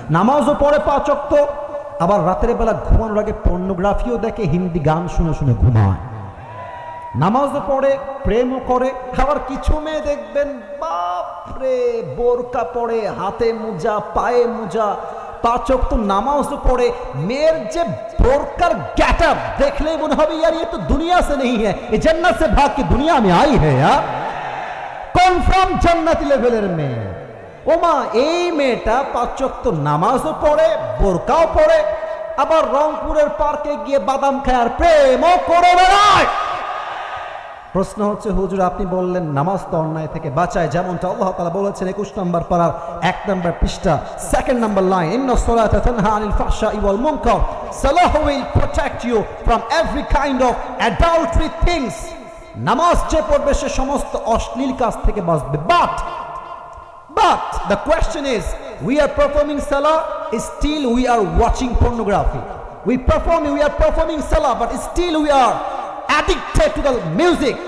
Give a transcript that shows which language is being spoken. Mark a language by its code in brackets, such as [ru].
[bn] নামাজও পড়ে 5 ওয়াক্ত, আবার রাতের বেলা ঘুমানোর আগে পর্নোগ্রাফিও দেখে, হিন্দি গান শুনে শুনে ঘুমায়। নামাজও পড়ে, প্রেমও করে। আবার কিছু মেয়ে দেখবেন বাপরে বোরকা পরে, হাতে মোজা, পায়ে মোজা, 5 ওয়াক্ত নামাজও পড়ে। মেয়ের যে বোরকার গেটআপ দেখলেই মনে হবে [hi] यार ये तो दुनिया से नहीं है, ये जन्नत से भाग के दुनिया में आई है यार। [bn] কনফার্ম জান্নাতি লেভেলের মেয়ে। ওমা, এই মেয়েটা 5 ওয়াক্ত নামাজও পড়ে, বোরকাও পড়ে, আবার রংপুরের পার্কে গিয়ে বাদাম খায় আর প্রেমও করে বেড়ায়। প্রশ্ন হচ্ছে, হুজুর আপনি বললেন নামাজ তো অন্যায় থেকে বাঁচায়, যেমনটা আল্লাহ তাআলা বলেছেন 21 নম্বর পারার 1 নম্বর পৃষ্ঠা 2nd number line, [ar] ইন্নাস সালাতা তানহা আনিল ফাহশাই ওয়াল মুনকার, [en] সালাহ will protect you from every kind of adultery things. [bn] নামাজ যে পড়বে সে সমস্ত অশ্লীল কাজ থেকে বাঁচবে। [en] But the question is, we are performing salah, still we are watching pornography. We are performing salah, but still we are addicted to the music.